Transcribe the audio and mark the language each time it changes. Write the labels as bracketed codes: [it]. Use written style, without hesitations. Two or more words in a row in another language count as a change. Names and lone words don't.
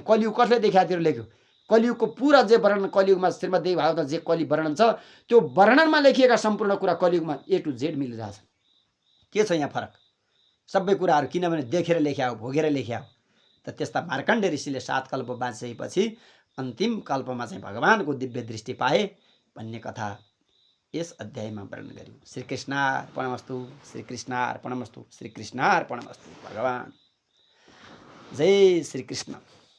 [ne] कलियुग कसले देखाएको थियो, लेख्यो। कलियुगको पुरा जे वर्णन कलियुगमा श्रीमद्देवी भागवतमा जे कलि वर्णन छ त्यो वर्णनमा लेखिएका सम्पूर्ण कुरा कलियुगमा [en] A to Z [ne] मिलिरहेछ। के छ यहाँ फरक? सबै कुराहरू किनभने देखेर लेख्या हो, भोगेर लेख्या हो। त त्यस्ता मार्कण्डेय ऋषिले 7 कल्प बाँचिसकेपछि अन्तिम कल्पमा चाहिँ भगवानको दिव्य दृष्टि पाए भन्ने कथा यस अध्यायमा वर्णन गर्यौं। [sa] श्रीकृष्णार्पणमस्तु, श्रीकृष्णार्पणमस्तु, श्रीकृष्णार्पणमस्तु। [ne] भगवान जय श्रीकृष्ण।